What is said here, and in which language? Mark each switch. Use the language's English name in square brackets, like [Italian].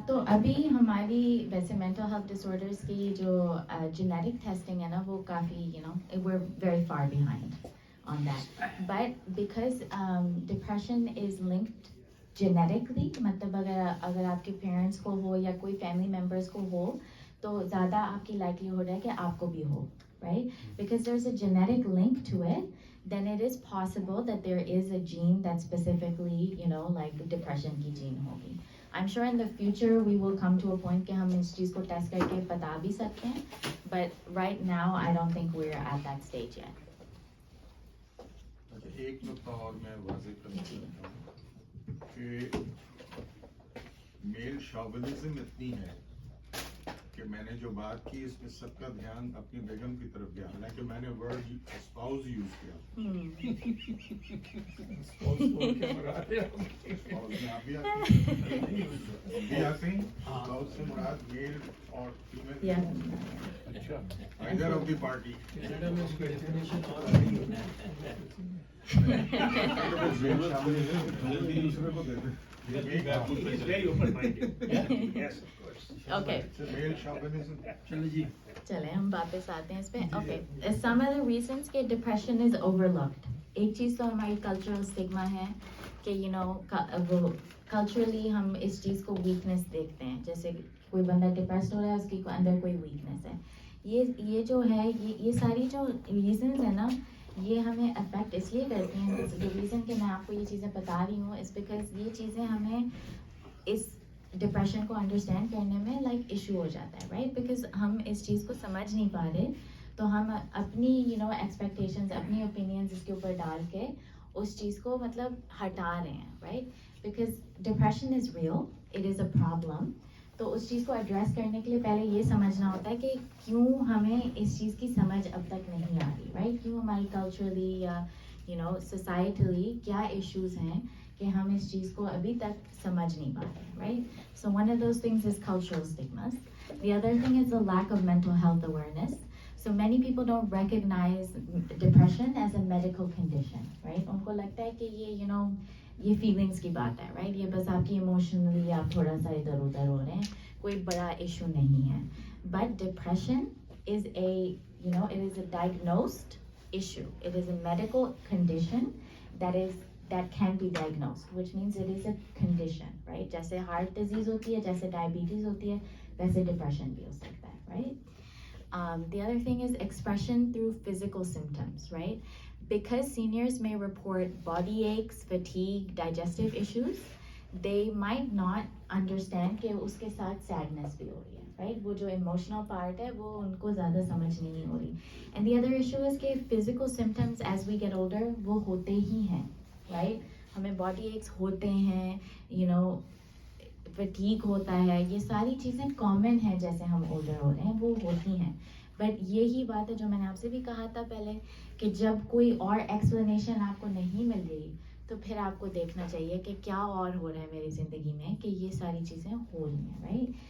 [Hindi] तो अभी हमारी वैसे मेंटल हेल्थ डिसऑर्डर्स की जो जेनेटिक टेस्टिंग है ना, वो काफ़ी [English] we're very far behind on that. But because depression is linked genetically, [Hindi] मतलब अगर आपके पेरेंट्स को हो या कोई फैमिली मेम्बर्स को हो तो ज़्यादा आपकी लाइकलीहुड है कि आपको भी हो. Right? [English] Because there's a genetic link to it then it is possible that there is a gene that specifically, you know, like depression की gene होगी. I'm sure in the future we will come to a point [Hindi] कि हम इस चीज़ को test करके बता भी सकते हैं, [English] but right now I don't think we're at that stage yet. [Hindi] अच्छा, एक नुकता और मैं वाज़ेह करना चाहता हूँ कि मेल शॉविनिज्म इतनी है कि मैंने जो बात की इसमें सबका ध्यान अपनी बेगम की तरफ गया, हालांकि मैंने वर्ड स्पाउस यूज किया। Spouse बोल के मुराद है आपकी। स्पाउस में आप भी आते हैं? भी आते हैं? स्पाउस से मुराद मेल और female, [English] Yeah. Either of the party. [Hindi] Canada में उसकी डेफिनेशन और अलग होता है। मेल शॉविनिज्म जल्दी दूसरे को देते हैं। [English] He's very open-minded. Yes, of course. Okay. [Hindi] Mail शॉविनिज्म। चलो जी। चले हम वापस आते हैं इस पे. Okay. [English] Some of the reasons कि depression is overlooked. [Hindi] एक चीज़ तो हमारी cultural stigma है कि you know वो culturally हम इस चीज़ को weakness देखते हैं. जैसे कोई बंदा depressed हो रहा है, उसके अंदर कोई weakness है. ये जो है ये सारी जो reasons है ना, ये हमें अफेक्ट इसलिए करती हैं. जो रीज़न कि मैं आपको ये चीज़ें बता रही हूँ इस बिकॉज ये चीज़ें हमें इस डिप्रेशन को अंडरस्टैंड करने में लाइक इशू हो जाता है, राइट? बिकॉज हम इस चीज़ को समझ नहीं पा रहे, तो हम अपनी एक्सपेक्टेशंस, अपनी ओपिनियंस इसके ऊपर डाल के उस चीज़ को मतलब हटा रहे हैं, right? [English] Because depression is real, it is a problem. [Hindi] तो उस चीज़ को एड्रेस करने के लिए पहले ये समझना होता है कि क्यों हमें इस चीज़ की समझ अब तक नहीं आ रही, राइट? क्यों हमारी कल्चरली या सोसाइटली क्या इश्यूज हैं कि हम इस चीज़ को अभी तक समझ नहीं पा रहे, right? [English] So one of those things is cultural stigmas. The other thing is the lack of mental health awareness. So many people don't recognize depression as a medical condition, right? [Hindi] उनको लगता है कि ये ये feelings की बात है, right? ये बस आपकी emotionally आप थोड़ा सा इधर उधर हो रहे हैं, कोई बड़ा issue नहीं है. [English] But depression is it is a diagnosed issue. It is a medical condition that can be diagnosed, which means it is a condition, right? [Hindi] जैसे heart disease होती है, जैसे diabetes होती है, वैसे depression भी हो सकता है, right? [English] The other thing is expression through physical symptoms, right? Because seniors may report body aches, fatigue, digestive issues, they might not understand [Hindi] कि उसके साथ sadness भी हो रही है, [English] right? [Hindi] वो जो emotional part है वो उनको ज़्यादा समझ नहीं हो रही. [English] And the other issue is कि physical symptoms as we get older [Hindi] वो होते ही हैं, [English] right? [Hindi] हमें body aches होते हैं, फटीक होता है, ये सारी चीज़ें कॉमन है जैसे हम ओल्डर हो रहे हैं वो होती हैं. बट यही बात है जो मैंने आपसे भी कहा था पहले कि जब कोई और एक्सप्लेनेशन आपको नहीं मिल रही तो फिर आपको देखना चाहिए कि क्या और हो रहा है मेरी ज़िंदगी में कि ये सारी चीज़ें हो रही हैं, राइट?